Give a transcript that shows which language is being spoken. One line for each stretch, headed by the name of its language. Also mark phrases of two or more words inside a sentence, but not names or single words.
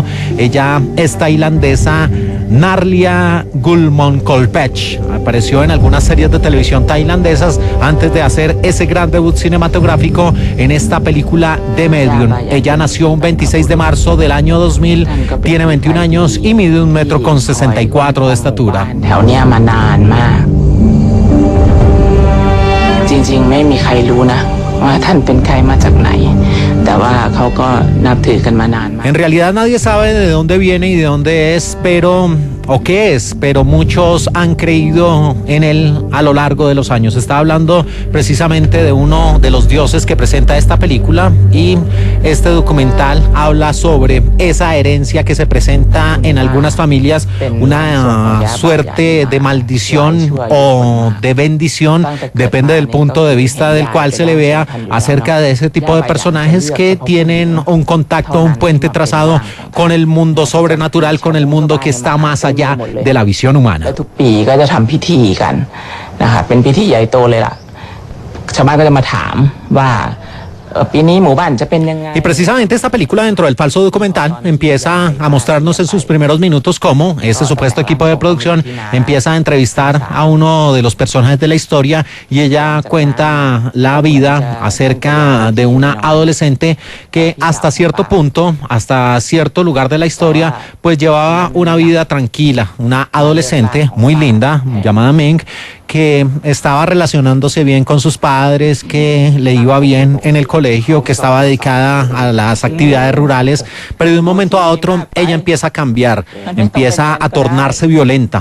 Spanish: Ella es tailandesa, Narlia Gulmonkolpech. Apareció en algunas series de televisión tailandesas antes de hacer ese gran debut cinematográfico en esta película The Medium. Ella nació un 26 de marzo del año 2000, tiene 21 años y mide 1,64 m de estatura.
Thai: จริงๆไม่มีใครรู้นะว่าท่านเป็นใครมาจากไหนแต่ว่าเขาก็นับถือกันมานานมาก
Spanish: En realidad nadie sabe de dónde viene y de dónde es, pero o qué es, pero muchos han creído en él a lo largo de los años. Está hablando precisamente de uno de los dioses que presenta esta película, y este documental habla sobre esa herencia que se presenta en algunas familias, una suerte de maldición o de bendición, depende del punto de vista del cual se le vea, acerca de ese tipo de personajes que tienen un contacto, un puente trazado con el mundo sobrenatural, con el mundo que está más allá de la visión humana.
Thai: ทุกปีก็จะทำพิธีกันนะครับเป็นพิธีใหญ่โตเลยล่ะชาวบ้านก็จะมาถามว่า
Spanish: Y precisamente esta película, dentro del falso documental, empieza a mostrarnos en sus primeros minutos cómo este supuesto equipo de producción empieza a entrevistar a uno de los personajes de la historia, y ella cuenta la vida acerca de una adolescente que hasta cierto punto, hasta cierto lugar de la historia, pues llevaba una vida tranquila, una adolescente muy linda llamada Ming, que estaba relacionándose bien con sus padres, que le iba bien en el colegio, que estaba dedicada a las actividades rurales, pero de un momento a otro ella empieza a cambiar, empieza a tornarse violenta.